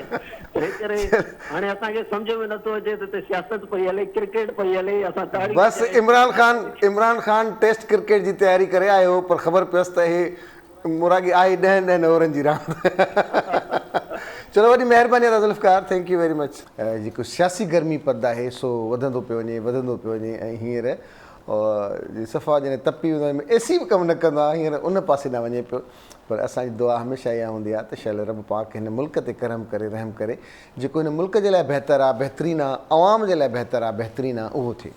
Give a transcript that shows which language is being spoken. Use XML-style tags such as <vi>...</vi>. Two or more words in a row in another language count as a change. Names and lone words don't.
<sd>तंहिं करे हाणे असांखे सम्झ में नथो अचे त सियासत पई हले, क्रिकेट पई हले, असां ताड़ी बसि इमरान ख़ान</sd> <en>Test cricket</en> <sd>जी तयारी करे आयो, पर ख़बर पियसि त हे मुरागी आई 10 ओवरनि जी रांदि। चलो वॾी महिरबानी आहे ज़ुल्फ़कार,</sd> <en>thank you very much.</en> <sd>जेको सियासी गर्मी पद आहे सो वधंदो पियो वञे ऐं हींअर सफ़ा जॾहिं तपी वेंदो AC बि कमु न कंदो आहे, हींअर उन पासे न वञे पियो। पर असांजी दुआ हमेशह इहा हूंदी आहे त शायदि रब पाक हिन मुल्क ते करम करे, रहम करे, जेको हिन मुल्क जे लाइ बहितरु आहे, बहितरीनु आहे, अवाम जे लाइ बहितरु आहे, बहितरीनु आहे, उहो थिए।</sd>